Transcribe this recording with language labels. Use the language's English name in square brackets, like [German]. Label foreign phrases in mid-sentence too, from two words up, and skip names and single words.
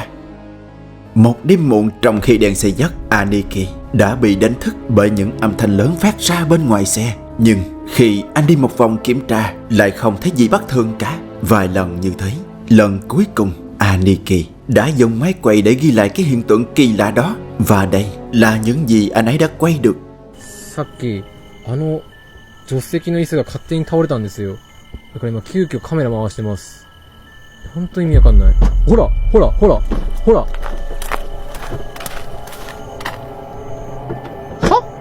[Vietnamese] Một đêm muộn, trong khi đang say giấc, Aniki đã bị đánh thức bởi những âm thanh lớn phát ra bên ngoài xe. Nhưng khi anh đi một vòng kiểm tra, lại không thấy gì bất thường cả. Vài lần như thế, lần cuối cùng Aniki đã dùng máy quay để ghi lại cái hiện tượng kỳ lạ đó. Và đây là những gì anh ấy đã quay được. [Japanese] さっき助手席の椅子が勝手に倒れたんですよ。だから今急遽カメラ回してます。本当に意味わかんない。ほらほらほらほら。は？